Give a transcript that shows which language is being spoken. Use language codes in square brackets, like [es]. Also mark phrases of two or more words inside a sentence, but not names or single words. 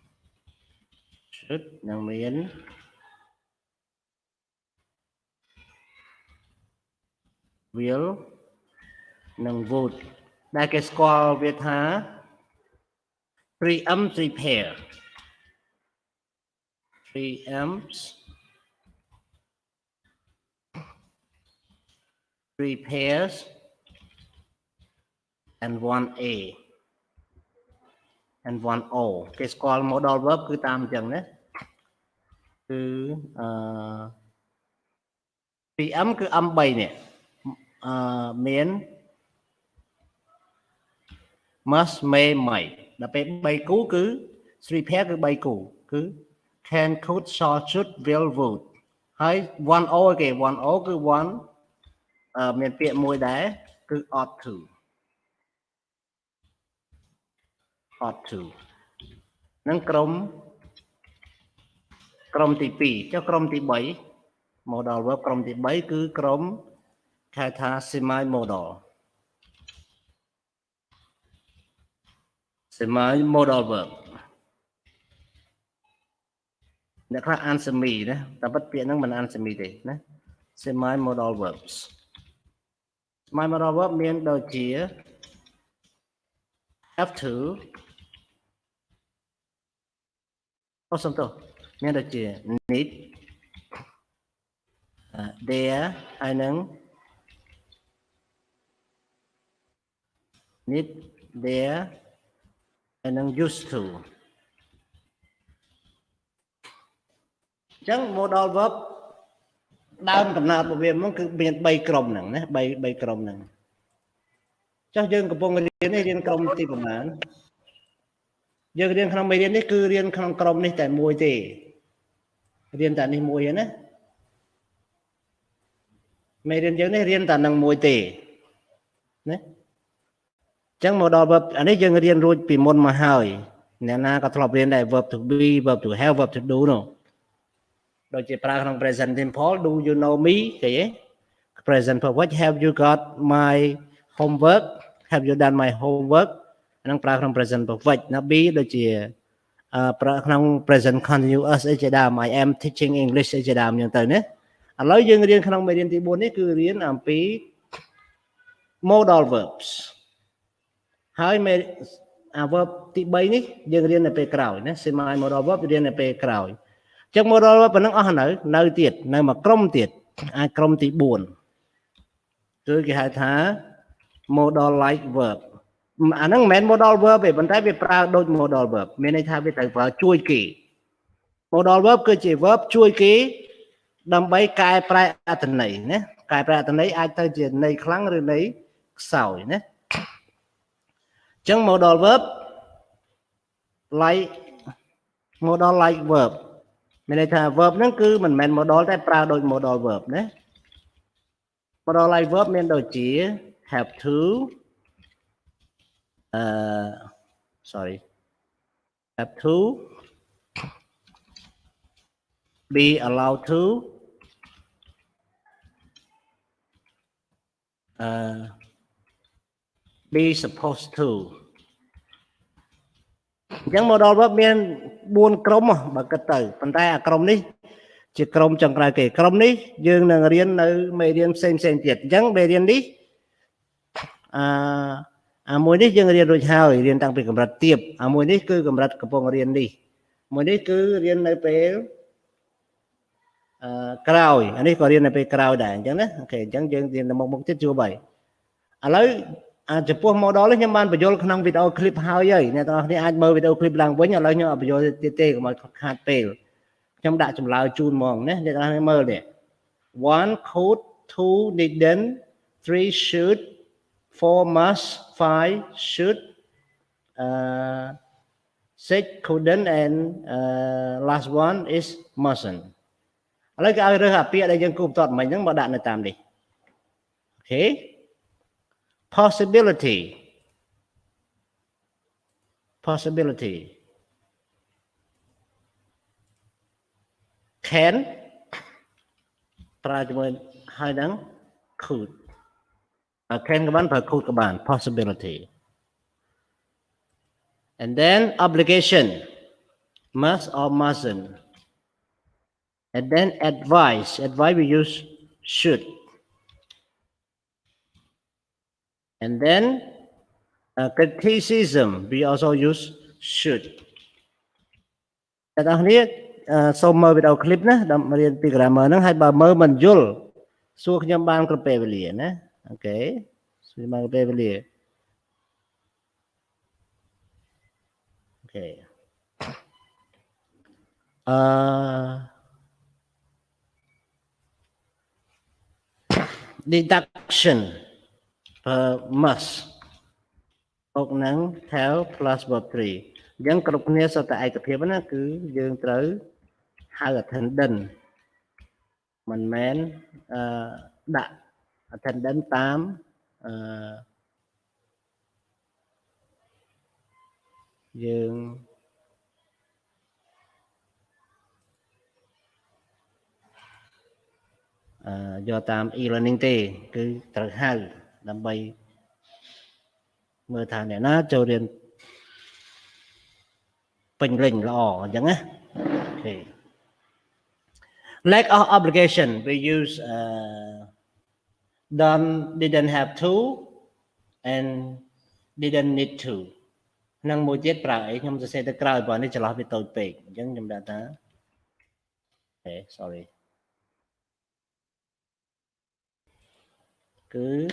[km] should នឹងមាន will និង would ដែលគេស្គាល់វាថា [en] preempt prepare preempts prepares and 1a and 1o [km] គេស្គាល់ [en] modal verb [km] គឺតាមអញ្ចឹងណាគឺ preempt គឺ m 3នេះមាន [en] must may might [km] ដល់ពេល3គូគឺ [en] three pair [km] គឺ3គូគឺ [en] can could shall should will would [km] ហើយ 1o គេ 1o គឺ one មានពាក្យមួយដែរគឺ [en] ought to [km] នឹងក្រុម ទី2ចុះក្រុមទី3 [en] modal verb [km] ក្រុមទី3គឺក្រុមគេថា [en] semi modal verb [km] អ្នកខ្លះអាន semi ណាតែពិតពាក្យហ្នឹងមិនអាន semi ទេណា [en] semi modal verbs semi modal verb [km] មានដូចជា [en] have to [km] សំទោសមានដូចជា [en] need there [km] ហើយនឹង [en] need there [km] ហើយនឹង [en] used to [km] អញ្ចឹង [en] modal verb [km] ដើមកំណើតរបស់វាមកគឺមាន3ក្រុមហ្នឹងណា3ក្រុមហ្នឹងចុះយើងកំពុងរៀននេះរៀនក្រុមទីប្រមាណយើងរៀនក្នុងមេរៀននេះគឺរៀនក្នុងក្រុមនេះតែមួយទេរៀនតែនេះមួយទេណា មេរៀនយើងនេះរៀនតែនឹងមួយទេណាអញ្ចឹង [en] modal verb [km] អានេះយើងរៀនរួចពីមុនមកហើយអ្នកណាក៏ធ្លាប់រៀនដែរ [en] verb to be verb to have verb to do [km] នោះដូចជាប្រើក្នុង [en] present simple do you know me [km] គេឯង [en] present perfect have you got my homework have you done my homework [km] ហ្នឹងប្រើក្នុង [en] present perfect [km] ណា be ដូចជាប្រើក្នុង [en] present continuous [km] អីជាដើម [en] I am teaching English [km] អី ជាដើមអញ្ចឹងទៅណាឥឡូវយើងរៀនក្នុងមេរៀនទី4នេះគឺរៀនអំពី [en] modal verbs [km] ហើយverb ទី3នេះយើងរៀននៅពេល ក្រោយណា [en] semi modal verb [km] រៀននៅពេលក្រោយអញ្ចឹង [en] modal verb [km] ប៉ុណ្ណឹងអស់នៅទៀតនៅមួយក្រុមទៀតអាចក្រុមទី4គឺគេហៅថា [en] modal like verb [km] អាហ្នឹងមិនមែន [en] modal verb [km] ទេប៉ុន្តែវាប្រើដូច [en] modal verb [km] មានន័យថាវាត្រូវប្រើជួយគេ [en] modal verb [km] គឺជា verb ជួយគេដើម្បីកែប្រែអត្ថន័យណាកែប្រែអត្ថន័យអាចទៅជាន័យខ្លាំងឬន័យខ្សោយណាអញ្ចឹង [en] modal verb like verb [km] មានន័យថា verb ហ្នឹងគឺមិនមែន modal តែប្រើដូច [en] modal verb [km] ណា [en] modal like verb [km] មានដូចជា [en] have to have to be allowed to be supposed to [km] អញ្ចឹង [en] modal verb [km] មាន4ក្រុមបើគិតទៅប៉ុន្តែអាក្រុមនេះជាក្រុមចុងក្រោយគេក្រុមនេះយើងនឹងរៀននៅមេរៀនផ្សេងទៀតអញ្ចឹងមេរៀននេះ មួយនេះយើងរៀនរួចហើយរៀនតាំងពីកម្រិតទាបមួយនេះគឺកម្រិតកំពុងរៀននេះមួយនេះគឺរៀននៅពេល ក្រោយអានេះក៏រៀននៅពេលក្រោយដែរអញ្ចឹងណាអូខេអញ្ចឹងយើងរៀនទៅមុខទៀតជួបហើយឥឡូវចំពោះ model នេះខ្ញុំបានបញ្យល់ក្នុងវីដេអូ clip ហើយអ្នកទាំងអស់គ្នាអាចមើលវីដេអូ clip ឡើងវិញឥឡូវខ្ញុំអត់បញ្យល់ទៀតទេកុំឲ្យខាតពេលខ្ញុំដាក់ចម្លើយជូនហ្មងណាអ្នកទាំងអស់គ្នាមើលនេះ [en] 1 could 2 didn't 3 should 4 must 5 should 6 couldn't and last one is mustn't [km] ឥឡូវគេឲ្យរើសអាពាក្យដែលយើងគូបន្ទាត់មិញហ្នឹងមកដាក់នៅតាមនេះអូខេ possibility [en] can [km] ប្រើជាមួយហើយហ្នឹង [en] could can [km] ក៏បានប្រើ [en] could [km] ក៏បាន [en] possibility and then obligation must or mustn't and then advice we use should And then criticism, we also use should. [km] តែអ្នកនេះសូមមើលវីដេអូ clip ណាដើម្បីរៀនពី grammar ហ្នឹងហើយបើមើលមិនយល់សួរខ្ញុំបានគ្រប់ពេលវេលាណាអូខេសួរបានគ្រប់ពេលវេលា [en] អូខេ deduction per must [km] បូកនឹង [en] tell plus verb 3 [km] អញ្ចឹងគ្រប់គ្នាសុទ្ធតែឯកភាពណាគឺយើងត្រូវហៅ attendant មិនមែនដាក់ attendant តាមយើង យកតាម e-learning ទេគឺត្រូវហៅដើម្បីមើលថាអ្នកណាចូលរៀន ពេញលេញល្អអញ្ចឹងណាអូខេ [en] lack of obligation we use didn't have to and didn't need to [km] នឹងមួយទៀតប្រើអីខ្ញុំសរសេរទៅក្រោយព្រោះនេះចន្លោះវាតូចពេកអញ្ចឹងខ្ញុំដាក់ថាអូខេ sorry គឺ